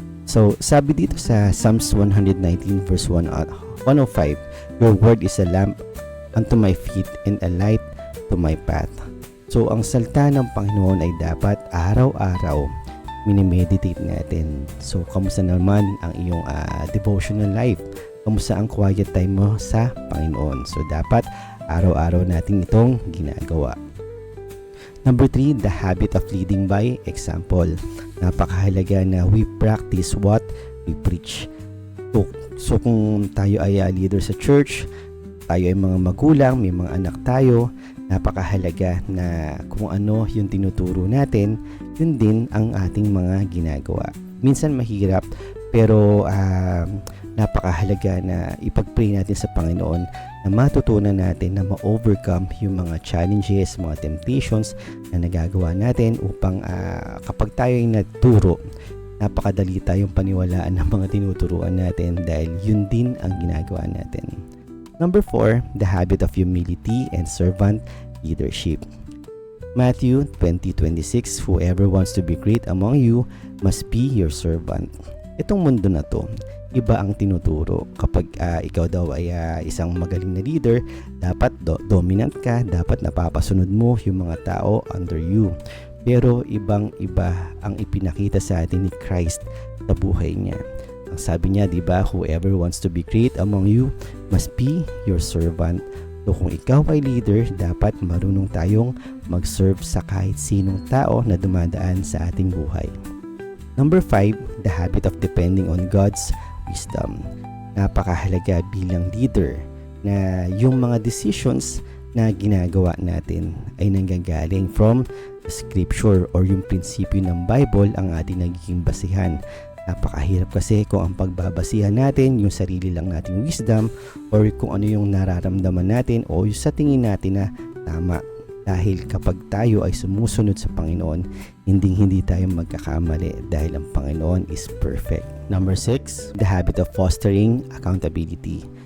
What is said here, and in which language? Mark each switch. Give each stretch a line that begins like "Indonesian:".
English: So,
Filipino: sabi dito sa
English: Psalms 119 verse 105, your word is a lamp unto my feet and a light to my path.
Filipino: So, ang salita ng Panginoon ay dapat araw-araw minimeditate natin. So, kamusta naman ang iyong devotional life? Kamusta ang quiet time mo sa Panginoon? So, dapat araw-araw natin itong ginagawa.
English: Number 3, the habit of leading by example.
Filipino: Napakahalaga na
English: we practice what we preach.
Filipino: So kung tayo ay leader sa church, tayo ay mga magulang, may mga anak tayo, napakahalaga na kung ano yung tinuturo natin, yun din ang ating mga ginagawa. Minsan mahirap, pero napakahalaga na ipag-pray natin sa Panginoon na matutunan natin na ma-overcome yung mga challenges, mga temptations na nagagawa natin upang kapag tayo ay naturo, napakadali tayong paniwalaan ng mga tinuturuan natin dahil yun din ang ginagawa natin.
English: Number 4, the habit of humility and servant leadership. Matthew 20:26, whoever wants to be great among you must be your servant.
Filipino: Itong mundo na to, iba ang tinuturo. Kapag ikaw daw ay isang magaling na leader, dapat dominant ka, dapat napapasunod mo yung mga tao
English: under you.
Filipino: Pero ibang-iba ang ipinakita sa atin ni Christ sa buhay niya. Ang sabi niya, di ba,
English: whoever wants to be great among you must be your servant.
Filipino: So kung ikaw ay leader, dapat marunong tayong mag-serve sa kahit sinong tao na dumadaan sa ating buhay.
English: Number 5, the habit of depending on God's wisdom.
Filipino: Napakahalaga bilang leader na yung mga decisions na ginagawa natin ay nanggagaling
English: from the scripture
Filipino: or yung prinsipyo ng Bible ang ating nagiging basihan. Napakahirap kasi kung ang pagbabasihan natin yung sarili lang nating wisdom or kung ano yung nararamdaman natin o yung sa tingin natin na tama. Dahil kapag tayo ay sumusunod sa Panginoon, hindi tayo magkakamali dahil ang Panginoon
English: is perfect. Number 6, the habit of fostering accountability.